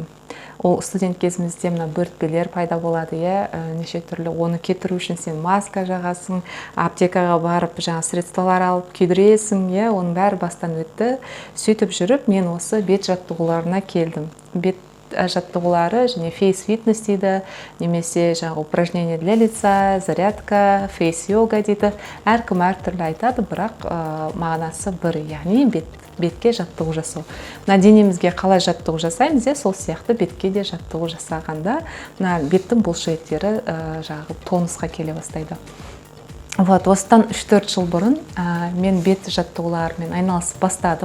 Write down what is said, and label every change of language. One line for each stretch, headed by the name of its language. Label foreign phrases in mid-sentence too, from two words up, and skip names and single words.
Kazakh: Ол студент кезімізде мына бөртпелер пайда болады, неше түрлі. Оны кетіру үшін сен маска жағасың, аптекаға барып, средстволар алып күйдіресің, оның бәрі бастан өтті. Сөйтіп жүріп, мен осы бет жаттығуларына келдім. Бет жаттығулары және фейс-фитнес дейді, немесе
Russian: упражнение для лица,
Kazakh: зарядка, фейс-йога дейді. Әркім әртүрлі айтады, бірақ мағынасы бір, яғни бетке жаттығу жасау. Мына денемізге қалай жаттығу жасаймыз, сол сияқты бетке де жаттығу жасағанда беттің бұлшықеттері тонусқа келе бастайды. Осыдан 3-4 жыл бұрын мен бет жаттығуларымен айналысып бастадым.